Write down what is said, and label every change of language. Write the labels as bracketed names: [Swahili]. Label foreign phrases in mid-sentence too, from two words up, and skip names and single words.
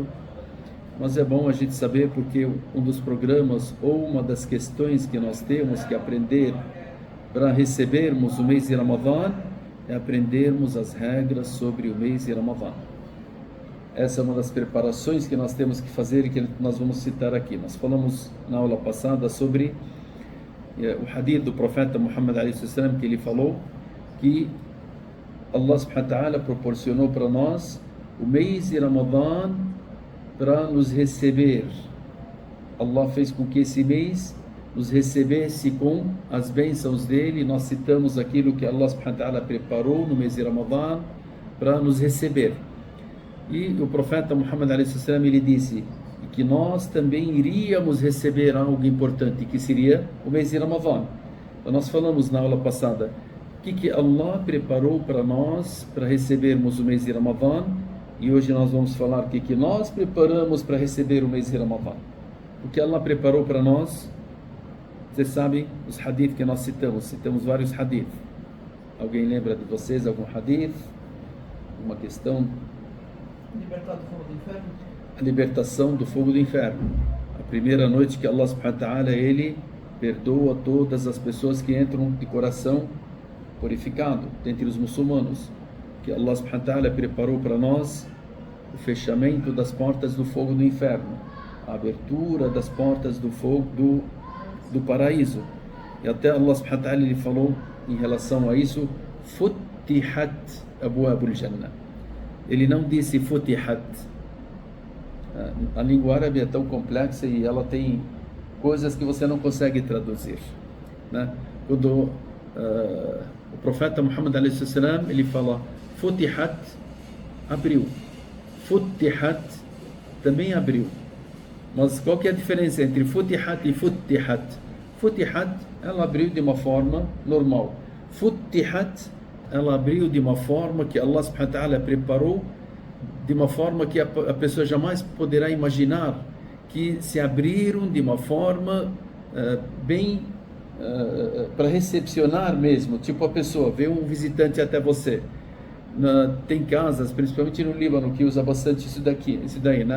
[Portuguese] Mas é bom a gente saber, porque um dos programas ou uma das questões que nós temos que aprender para recebermos o mês de Ramadã é aprendermos as regras sobre o mês de Ramadã. Essa é uma das preparações que nós temos que fazer e que nós vamos citar aqui. Nós falamos na aula passada sobre o hadith do profeta Muhammad a.s. que ele falou que Allah [Arabic] سبحانه وتعالى [Portuguese] proporcionou para nós o mês de Ramadã para nos receber. Allah fez com que esse mês nos recebesse com as bênçãos dele. Nós citamos aquilo que Allah [Arabic] سبحانه وتعالى [Portuguese] preparou no mês de Ramadã para nos receber. E o profeta Muhammad a.s. ele disse que nós também iríamos receber algo importante, que seria o mês de Ramadã. Então nós falamos na aula passada o que Allah preparou para nós para recebermos o mês de Ramadã. E hoje nós vamos falar o que nós preparamos para receber o mês de Ramadã. O que Allah preparou para nós, vocês sabem os hadith que nós citamos vários hadith. Alguém lembra de vocês algum hadith? Uma questão? Libertar do fogo do inferno? A libertação do fogo do inferno. A primeira noite que Allah [Arabic] سبحانه وتعالى, [Portuguese] ele perdoa todas as pessoas que entram de coração purificado dentre os muçulmanos. Que Allah [Arabic] سبحانه وتعالى [Portuguese] preparou para nós o fechamento das portas do fogo do inferno, a abertura das portas do fogo do paraíso. E até Allah [Arabic] سبحانه وتعالى [Portuguese] ele falou em relação a isso, [Arabic] فتحت أبواب الجنة. [Portuguese] Ele não disse Futihat. A língua árabe é tão complexa e ela tem coisas que você não consegue traduzir, né? Quando o profeta Muhammad a.s. ele fala Futihat, abriu. Futihat, também abriu. Mas qual que é a diferença entre Futihat e Futihat? Futihat, ela abriu de uma forma normal. Futihat, ela abriu de uma forma que Allah [Arabic] سبحانه وتعالى [Portuguese] preparou, de uma forma que a pessoa jamais poderá imaginar, que se abriram de uma forma bem para recepcionar mesmo. Tipo, a pessoa vê um visitante até você. Tem casas, principalmente no Líbano, que usa bastante isso daí, né?